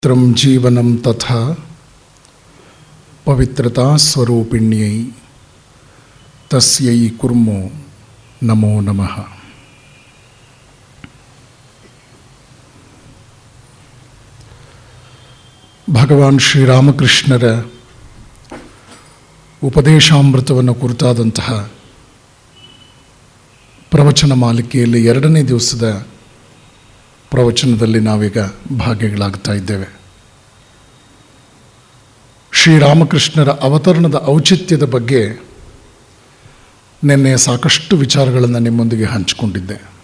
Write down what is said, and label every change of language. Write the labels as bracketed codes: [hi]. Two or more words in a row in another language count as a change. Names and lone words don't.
[sa] पवित्रं जीवनं तथा पवित्रता स्वरूपिण्यै तस्यै कुर्मो नमो नमः। [kn] ಭಗವಾನ್ ಶ್ರೀರಾಮಕೃಷ್ಣರ ಉಪದೇಶಾಮೃತವನ್ನು ಕುರಿತಾದಂತಹ ಪ್ರವಚನ ಮಾಲಿಕೆಯಲ್ಲಿ 2ನೇ ದಿವಸದ ಪ್ರವಚನದಲ್ಲಿ ನಾವೀಗ ಭಾಗಿಗಳಾಗ್ತಾ ಇದ್ದೇವೆ. ಶ್ರೀರಾಮಕೃಷ್ಣರ ಅವತರಣದ ಔಚಿತ್ಯದ ಬಗ್ಗೆ ನಿನ್ನೆ ಸಾಕಷ್ಟು ವಿಚಾರಗಳನ್ನು ನಿಮ್ಮೊಂದಿಗೆ ಹಂಚಿಕೊಂಡಿದ್ದೆ.